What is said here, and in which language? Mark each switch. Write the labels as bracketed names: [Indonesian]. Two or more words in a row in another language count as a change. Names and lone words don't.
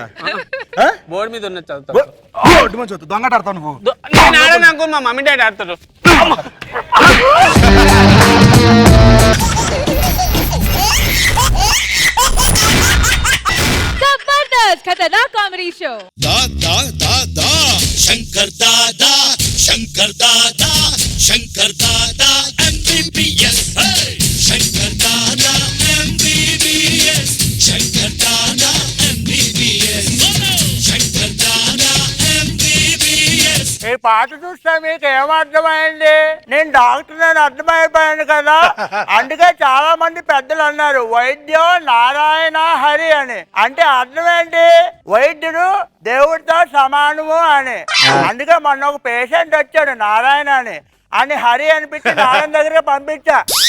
[Telugu] బోర్డు మీద ఉన్న చదువుతా. దొంగట ఆడతావు నువ్వు? నేను ఆడను అంకుల్, మా [English] mummy daddy [Telugu] ఆడతారు. [Hindi] जबरदस्त खतरनाक कॉमेडी शो. शंकर दादा शंकर दादा शंकर दादा MBBS शंकर दादा MBBS शंकर दादा MBBS शंकर दादा MBBS. [Telugu] ఈ పాట చూస్తే మీకు ఏమర్థమైంది? నేను డాక్టర్ అని అర్థమైపోయాను కదా. అందుకే చాలా మంది పెద్దలు అన్నారు వైద్యం నారాయణ హరి అని. అంటే అర్థం ఏంటి? వైద్యుడు దేవుడితో సమానము అని. అందుకే మొన్న ఒక పేషెంట్ వచ్చాడు నారాయణ అని హరి అనిపించి నారాయణ దగ్గర పంపించా.